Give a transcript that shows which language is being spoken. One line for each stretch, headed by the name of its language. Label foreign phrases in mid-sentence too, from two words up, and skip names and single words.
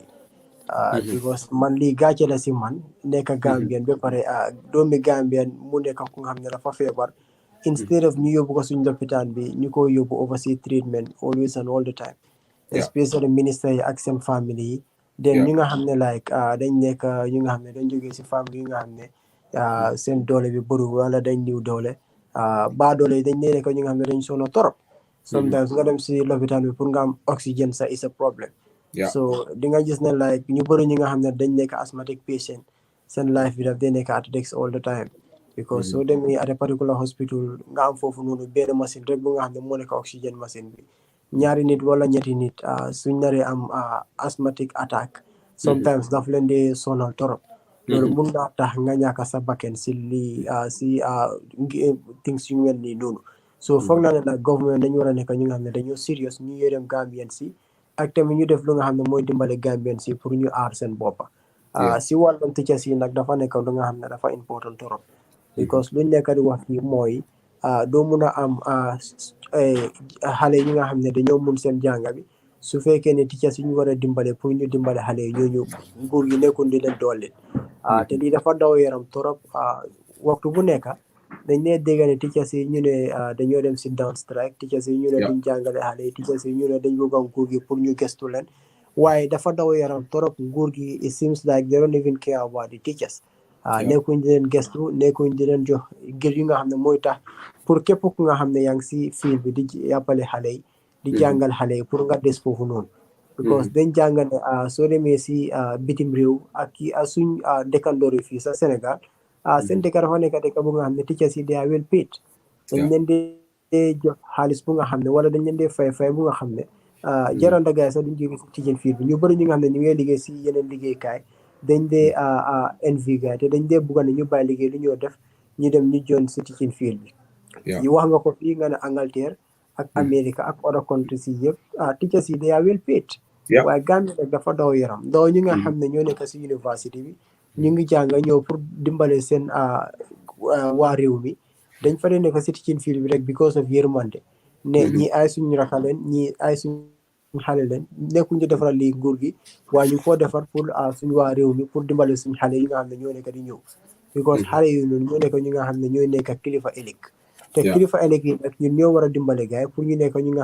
Wolof: Because man lii gàcce la si man nekk Gambian ba pare doomi Gambian mu nekk ku nga xam ne dafa feebar. Instead of ñu yóbbu ko suñu lopitaan bi ñu ko yóbbu
English: overseas treatment always and all the time,
Wolof: especially minister yi ak seen family yi then ñu nga xam ne like dañ nekk ñu nga xam ne dañ jógee si famille yi nga xam ne seen doole bi bëru wala dañ niw doole ba doole yi dañ nekk ñu nga xam ne dañ sono torop sometimes nga dem si lopitaan bi pour nga am oxygen sa
English: is a problem.
Wolof: So di nga gis ne like ñu bëri ñi nga xam ne dañ nekk
English: asthmatic patient
Wolof: seen life bi daf day nekk
English: at risk all the time.
Wolof: Because so demee
English: at a particular hospital
Wolof: nga am foofu noonu benn machine rek bu nga xam ne moo nekk
English: oxygen machine
Wolof: bi ñaari nit wala ñetti nit suñ naree am
English: asthmatic attack
Wolof: sometimes daf leen di sonal torop loolu mun naa tax nga ñàkk sa bakken si lii si things yu mel nii noonu so foog naa ne nag government dañu war a nekk ñu nga xam ne dañoo serious ñu yërëm Gambien si ak tamit ñu def lu nga xam ne mooy dimbale Gambien si pour ñu aar seen boppa si wàllum teachers yi nag dafa nekk lu nga xam ne dafa important torop because luñ nekk di wax fii mooy doo mun a am xale yi nga xam ne dañoo mun seen jànga bi su fekkee ne teachers yi ñu war a dimbale pour ñu dimbale xale yi ñooñu nguur gi nekkul di leen doole te lii dafa daw yaram torop waxtu bu nekk dañ ne dégg ne teachers yi ñu ne dañoo dem si
English: down strike
Wolof: teachers yi ñu ne duñ jàngale xale yi teachers yi ñu ne dañ bëgg a nguur gi pour ñu gestu leen waaye dafa daw yaram torop nguur gi
English: it seems like they don't even care about the teachers.
Wolof: Nekkuñ di leen gestu nekkuñ di leen jox gër yi nga xam ne mooy tax pour képp ku nga xam ne yaa ngi si fiil bi di yàppale xale yi di jàngal xale pour nga des foofu noonu because dañ jàngal ne soo demee si bitim réew ak suñ dëkkandoor yi fii sa Sénégal seen dëkk dafa nekk dëkk bu nga xam ne teachers yi
English: they are well paid
Wolof: dañ leen dee jox xaalis bu nga xam ne wala dañ leen dee fay bu nga xam ne jaranda gaay sax duñ jóge si
English: teaching field
Wolof: bi ñu bëri ñu nga xam ne ñu ngi liggéey si yeneen liggéeykaay dañ dee envy gaay te dañ dee bugga ne ñu bàyyi liggéey lu ñoo def ñu dem ñu join si
English: teaching field
Wolof: bi yi wax nga ko fii nga ne Angleterre ak America ak
English: other countries
Wolof: yi yëpp teachers yi
English: they are well paid
Wolof: waaye Gambie nag dafa daw yaram daw ñu nga xam ne ñoo nekk si université bi ñu ngi jàng ñëw pour dimbale seen waa réew mi dañ fa dee nekk si
English: teaching field
Wolof: bi rek because of yërmande ne ñi ay suñu raka leen ñi ay suñu xale leen nekkuñu defaral lii nguur gi waaye ñu foo defar pour suñu waa réew mi pour dimbale suñu xale yi nga xam ne ñoo nekk di ñëw because xale yooyu noonu ñoo nekk ñu nga xam ne ñooy nekk kilifa ëllëg te kilifa ëllëg yi nag ñun ñoo war a dimbale gaay pour ñu nekk ñu nga